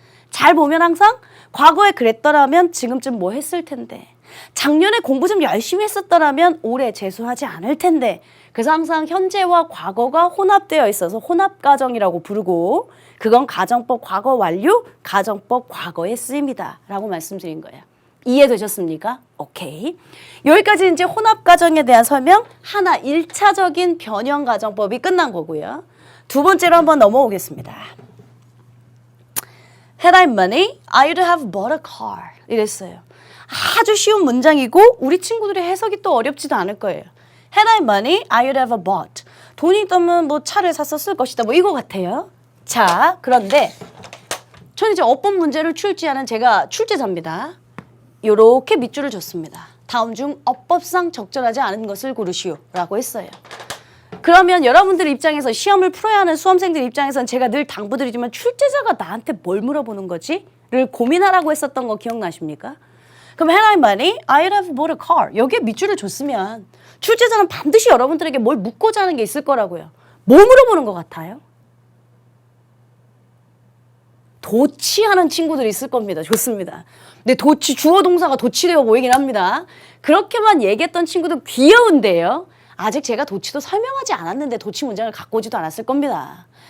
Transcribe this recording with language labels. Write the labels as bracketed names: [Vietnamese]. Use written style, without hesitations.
[Korean] 잘 보면 항상 과거에 그랬더라면 지금쯤 뭐 했을 텐데 작년에 공부 좀 열심히 했었더라면 올해 재수하지 않을 텐데 그래서 항상 현재와 과거가 혼합되어 있어서 혼합가정이라고 부르고 그건 가정법 과거 완료, 가정법 과거에 쓰입니다. 라고 말씀드린 거예요. 이해되셨습니까? 오케이. 여기까지 이제 혼합가정에 대한 설명 하나 1차적인 변형가정법이 끝난 거고요. 두 번째로 한번 넘어오겠습니다. [English] Had I money, I'd have bought a car. [Korean] 이랬어요. 아주 쉬운 문장이고 우리 친구들의 해석이 또 어렵지도 않을 거예요. [English] Had I money, I'd have bought. [Korean] 돈이 있다면 뭐 차를 샀었을 것이다. 뭐 이거 같아요. 자, 그런데 저는 이제 어법 문제를 출제하는 제가 출제자입니다. 요렇게 밑줄을 줬습니다. 다음 중 어법상 적절하지 않은 것을 고르시오 라고 했어요. 그러면 여러분들 입장에서 시험을 풀어야 하는 수험생들 입장에서는 제가 늘 당부드리지만 출제자가 나한테 뭘 물어보는 거지? 를 고민하라고 했었던 거 기억나십니까? [English] 그럼 had I money, I'd have bought a car. [Korean] 여기에 밑줄을 줬으면 출제자는 반드시 여러분들에게 뭘 묻고자 하는 게 있을 거라고요. 뭘 물어보는 것 같아요? 도치하는 친구들이 있을 겁니다. 좋습니다. 근데 도치, 주어 동사가 도치되어 보이긴 합니다. 그렇게만 얘기했던 친구도 귀여운데요. 아직 제가 도치도 설명하지 않았는데 도치 문장을 갖고 오지도 않았을 겁니다.